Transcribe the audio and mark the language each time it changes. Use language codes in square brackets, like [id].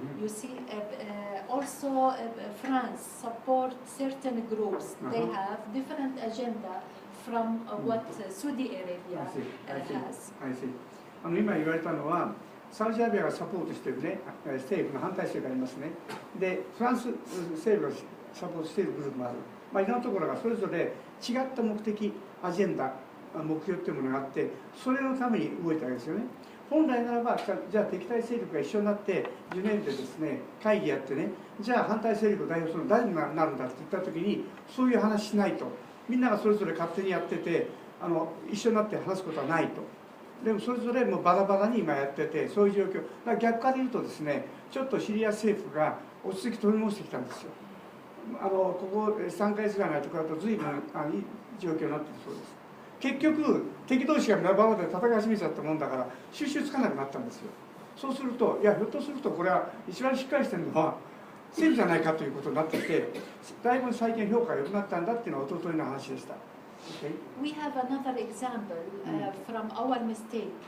[en] You see, also France support certain groups. They have different agenda from what Saudi Arabia has. [ja] 今言われたのはサウジアラビアがサポートしている、ね、政府の反対勢力がありますね。でフランス政府がサポートしているグループもある、いろんなところがそれぞれ違った目的アジェンダ目標というものがあってそれのために動いたわけですよね。本来ならばじゃあ敵対勢力が一緒になってジュネーブでですね会議やってね、じゃあ反対勢力を代表するの誰になるんだって言った時にそういう話しないと、みんながそれぞれ勝手にやってて一緒になって話すことはないと。でもそれぞれもうバラバラに今やっててそういう状況だから逆から言うとですね、ちょっとシリア政府が落ち着き取り戻してきたんですよ。ここ3ヶ月ぐらい前とかだと随分いい状況になっているそうです。結局敵同士がバラバラで戦い始めちゃったもんだから収拾つかなくなったんですよ。そうするとひょっとするとこれは一番しっかりしてるのは政府じゃないかということになってきて、だいぶ最近評価が良くなったんだっていうのは一昨日の話でした。 Okay? [en] We have another example from our mistake.